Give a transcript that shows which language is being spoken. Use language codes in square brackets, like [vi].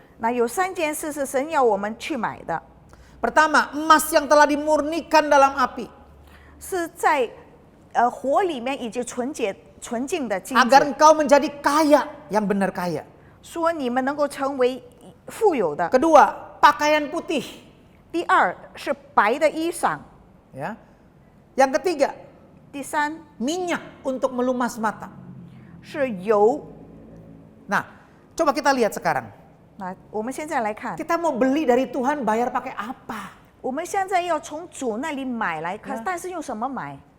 [zh] 那有3件事是神要我们去买的， [id] Pertama, emas yang telah dimurnikan dalam api, [zh] 是在火里面已经纯净的金 [id] agar [zh] 子， [id] engkau menjadi kaya, yang benar kaya. [zh] 说你们能够成为富有的。 [id] Kedua, pakaian putih, [zh] 第2是白的衣裳， [id] ya. Yang ketiga, [zh] 第3 [id] minyak untuk melumas mata. [zh] 是油。 [id] Nah, coba kita lihat sekarang. [zh] 那我们现在来看， [id] Kita mau beli dari Tuhan, bayar pakai apa? [zh] 我们现在要从主那里买来看，但是用什么买？